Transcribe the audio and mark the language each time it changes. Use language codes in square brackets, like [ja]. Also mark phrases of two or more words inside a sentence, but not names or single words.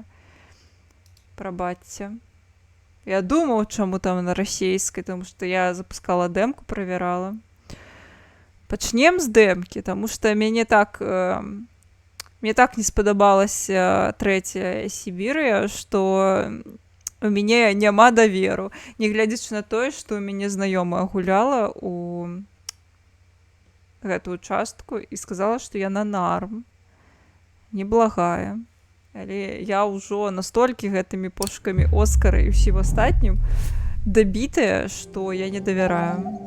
[uk] Пробачьте. Я думала, чому там на російській, тому що я запускала демку, проверяла. Почнем з демки, тому що мені так не сподобалась третя Сібірія, що [be] у мяне няма даверу. Не глядзячы на тое, што у мяне знаёмая гуляла у гэтую частку і сказала, што яна нарм. Неблагая. Але я ўжо настолькі гэтымі пошукамі Оскара і ўсім астатнім дабітая, што я не давяраю.